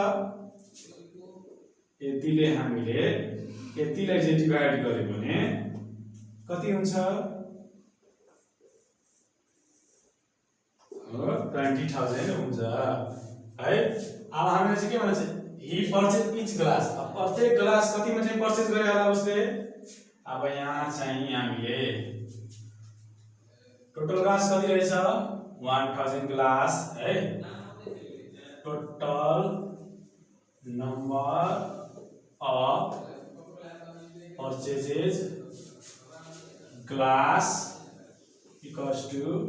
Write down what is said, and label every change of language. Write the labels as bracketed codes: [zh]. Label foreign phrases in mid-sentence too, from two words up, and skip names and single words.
[ne] यतिले हामीले यतिलाई चाहिँ डिवाइड गर्यो भने कति हुन्छ 20,000 हुन्छ है अब हामीले चाहिँ के भन्छ ही [en] purchase each glass [ne] अब प्रत्येक ग्लास कतिमा चाहिँ परचेज गरे होला उसले अब यहाँ चाहिँ हामीले [en] total glass [ne] कति रहेछ 1000 ग्लास है [en] total number of purchases glass equals to